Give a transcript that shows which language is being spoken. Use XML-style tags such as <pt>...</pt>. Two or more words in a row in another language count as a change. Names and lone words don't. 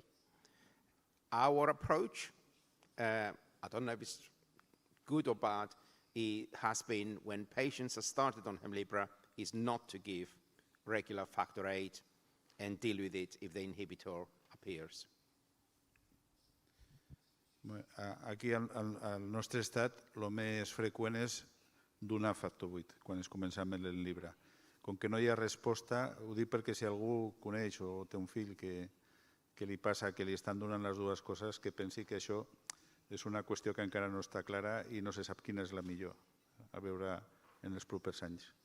<en>Our approach, I don't know if it's good or bad, it has been when patients are started on Hemlibra is not to give regular factor 8 and deal with it if the inhibitor appears.</en> <ca>Aquí al nostre estat el més freqüent és donar factor 8 quan es comença amb l'Hemlibra. Com que no hi ha resposta, ho dic perquè si algú coneix o té un fill que li passa que li estan donant les dues coses, que pensi que això és una qüestió que encara no està clara i no se sap quina és la millor, a veure en els propers anys.</ca>